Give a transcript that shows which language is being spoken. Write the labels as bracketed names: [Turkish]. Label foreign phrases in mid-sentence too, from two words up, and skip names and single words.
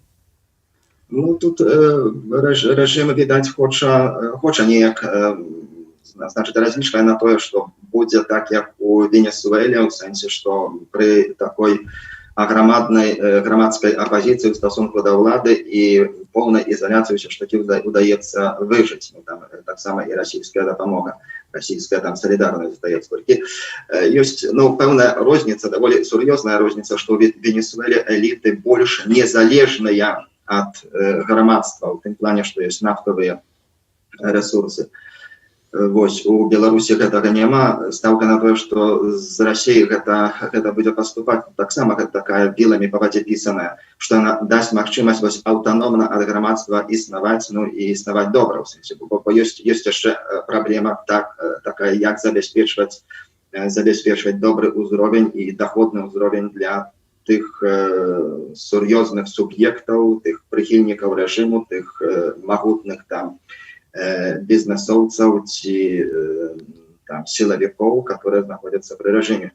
[Belarusian] Ну, тут рэжым, відаць, хоча неяк, значит, разлічвае на тое, што будзе так, як у Венесуэле, у сэнсе, што пры такой грамадскай апазіцыі ў стасунку да ўлады і [Russian] полной изоляции все ж таки удается выжить. Ну, там, так само и российская допомога, российская там солидарность здаецца. Есть, ну, певная розница, довольно серьезная розница, что в Венесуэле элиты больше незалежные от громадства, в том плане, что есть нафтовые ресурсы. [Belarusian] Вось, у Беларусі гэтага няма, стаўка на тое, што з Расіі гэта будзе паступаць таксама такая віламі па вадзе пісаная, што яна дасць магчымасць вось аўтаномна ад грамадства існаваць, ну і існаваць добра, ў сэнсе, бо ёсць яшчэ праблема такая, як забяспечваць добры ўзровень і даходны ўзровень для тых сур'ёзных суб'ектаў, тых прыхільнікаў рэжыму, тых магутных там бізнесоўцаў ці там сілавікоў, которые знаходзяцца пры рэжыме.